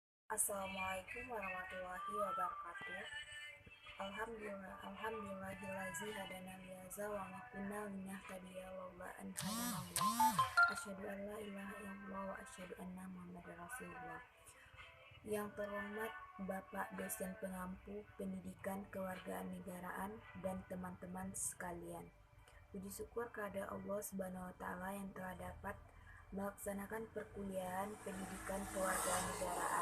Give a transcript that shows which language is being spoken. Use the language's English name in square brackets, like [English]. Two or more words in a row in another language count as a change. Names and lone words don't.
[Arabic] السلام عليكم ورحمة الله وبركاته. الحمد لله الذي هدانا لهذا وما كنا لنهتدي لولا أن هدانا الله. أشهد أن لا إله إلا الله وأشهد أن محمدا رسول الله. [Indonesian] Yang terhormat Bapak dosen pengampu pendidikan kewarganegaraan dan teman-teman sekalian. Puji syukur kepada Allah [Arabic] سبحانه وتعالى [Indonesian] yang telah dapat melaksanakan perkuliahan pendidikan kewarganegaraan.